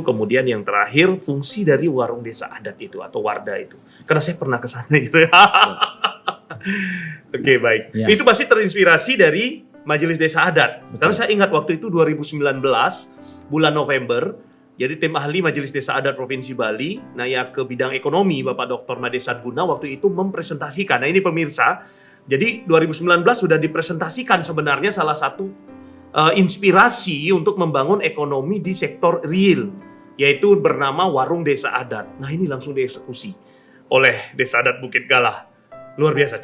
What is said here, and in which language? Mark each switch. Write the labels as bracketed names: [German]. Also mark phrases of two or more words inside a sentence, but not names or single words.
[Indonesian] Kemudian yang terakhir fungsi dari warung desa adat itu atau Wardah itu. Karena saya pernah ke sana gitu. Baik. Ya. Itu pasti terinspirasi dari Majelis Desa Adat. Karena saya ingat waktu itu 2019 bulan November, jadi tim ahli Majelis Desa Adat Provinsi Bali, ke bidang ekonomi Bapak Dr. Made Sadguna waktu itu mempresentasikan. Nah ini pemirsa, jadi 2019 sudah dipresentasikan sebenarnya salah satu inspirasi untuk membangun ekonomi di sektor real, yaitu bernama Warung Desa Adat. Nah ini langsung dieksekusi oleh Desa Adat Bukit Galah. Luar biasa.